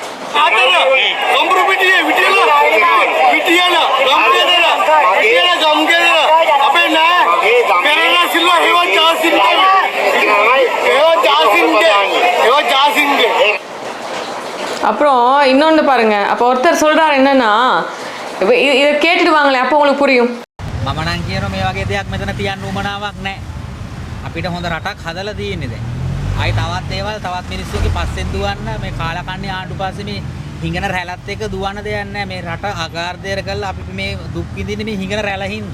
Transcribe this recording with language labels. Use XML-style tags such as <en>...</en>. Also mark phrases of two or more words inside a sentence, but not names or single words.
<ta>அப்புறம் இன்னொன்னு பாருங்க. அப்ப ஒருத்தர் சொல்றாரு என்னன்னா, இதை கேட்டுட்டு வாங்களேன், அப்போ உங்களுக்கு புரியும்.</ta> <si>මම නම් කියනවා මේ වගේ දෙයක් මෙතන තියන්න උවමනාවක් නැහැ. අපිට හොඳ රටක් හදලා තියෙන්නේ දැන්. ආයි තවත් දේවල් තවත් මිනිස්සුන්ගේ පස්සෙන් දුවන්න මේ කාලකන්ණි ආණ්ඩු පස්සේ මේ හිඟන රැළත් එක්ක දුවන්න දෙයක් නැහැ. මේ රට අගාර්ධයට කරලා අපි මේ දුක් විඳින්නේ මේ හිඟන රැළ හින්දා.</si>